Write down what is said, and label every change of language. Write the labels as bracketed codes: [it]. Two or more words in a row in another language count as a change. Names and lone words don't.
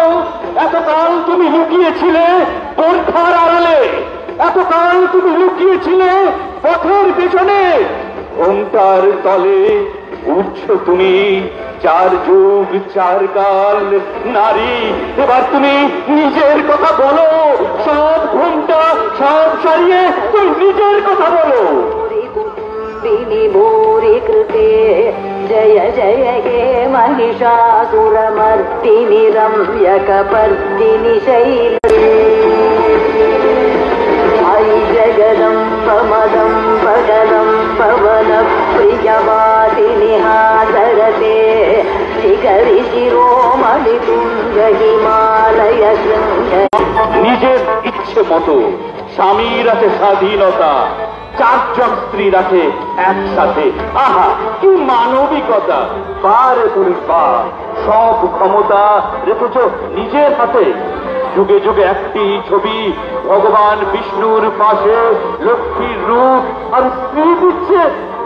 [bn] এতকাল তুমি লুকিয়েছিলে বোরখার আড়ালে, এতকাল তুমি লুকিয়েছিলে পথের পেছনে, ঘোমটার তলে উঠছো তুমি 4 যুগ 4 কাল। নারী এবার তুমি নিজের কথা বলো, সব ঘোমটা সব সারিয়ে তুমি নিজের কথা বলো। [sa] भूरि कृते जय जय हे महिषासुरमर्दिनि रम्यकपर्दिनि शैले अयि जगदम्ब मदम्ब गदम्ब वनप्रियवादिनि हासरते शिखरि शिरोमणि तुङ्ग हिमालय शृङ्ग। [bn] নিজের ইচ্ছে মতো স্বামীর আছে স্বাধীনতা, 4 জন স্ত্রী রাখে একসাথে। আহা কি মানবিকতা! পারে তুমি পা, সব ক্ষমতা রেখেছ নিজের হাতে। যুগে যুগে একটি ছবি, ভগবান বিষ্ণুর পাশে লক্ষ্মীর রূপ, আর স্ত্রী দিচ্ছে